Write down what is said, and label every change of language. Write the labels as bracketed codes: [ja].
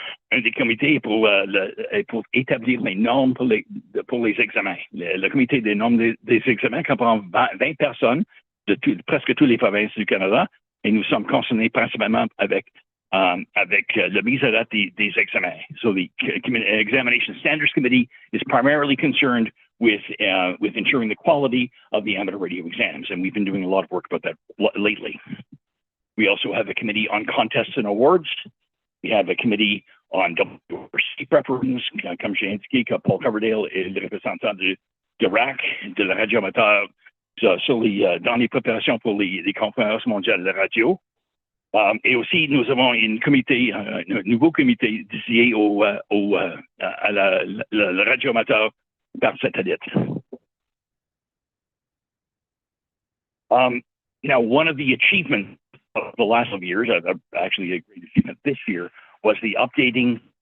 [fr] Un des comités est pour établir les normes pour les examens. Le comité des normes des examens comprend 20 personnes de presque toutes les provinces du Canada, et nous sommes concernés principalement avec la mise à date des examens. [en] So the Examination Standards Committee is primarily concerned with ensuring the quality of the amateur radio exams, and we've been doing a lot of work about that lately. We also have a committee on contests and awards. We have a committee on WRC preparations, [fr] comme j'ai indiqué, que Paul Coverdale est le représentant de RAC, de la radio amateur, dans les préparations pour les conférences mondiales de la radio. Et aussi, nous avons un nouveau comité dédié à la radio amateur par satellite. [en] Now, one of the achievements of the last of years, actually a great achievement this year, was the updating